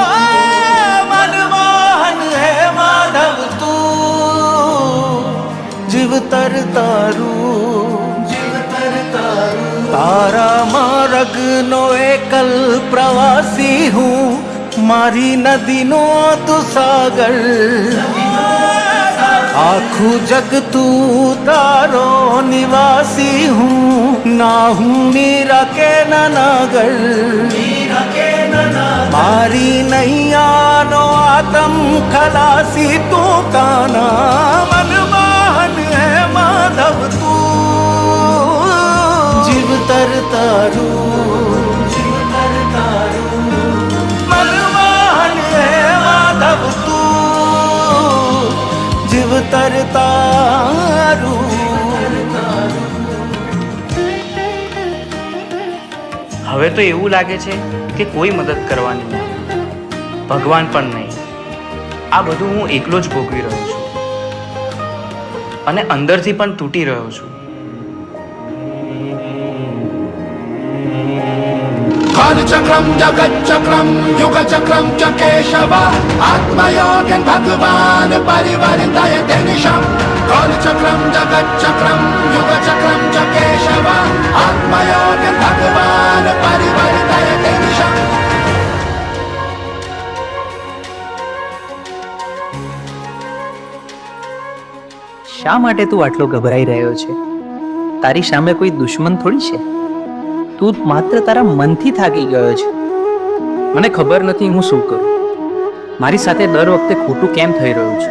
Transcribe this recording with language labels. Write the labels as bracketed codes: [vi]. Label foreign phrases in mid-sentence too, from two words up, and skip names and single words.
[gu] મનમોહન હે માધવ તું, જીવ તર તારું, જીવ તર તારું. તારા માર્ગનો એકલ પ્રવાસી હું, મારી નદીનો તું સાગર. આખું જગ તું તારો નિવાસી હું, ના હું મીરા કે નાગર. મારી નૈયાનો આત્મ ખલાસી તું કાના. મનમોહન હે માધવ તું, જીવ તર તારું, જીવ તર તારું. મનમોહન હે માધવ તું, જીવ તર તારું. હવે તો એવું લાગે છે કે કોઈ મદદ કરવાની નહીં, ભગવાન પણ નહીં. આ બધું હું એકલો જ ભોગવી રહ્યો છું અને અંદરથી પણ તૂટી રહ્યો છું. [sa] कालचक्रम जगच्चक्रम युगचक्रम च केशव आत्मयोगेन भगवान परिवर्तयते निशम्. कालचक्रम जगच्चक्रम युगचक्रम च केशव आत्मयोगेन भगवान परिवर्तयते निशम्. [gu] શા માટે તું આટલો ગભરાઈ રહ્યો છે? તારી સામે કોઈ દુશ્મન થોડી છે. તું માત્ર તારા મનથી થાકી ગયો છે. મને ખબર નથી હું શું કરું. મારી સાથે દર વખતે ખોટું કેમ થઈ રહ્યું છે?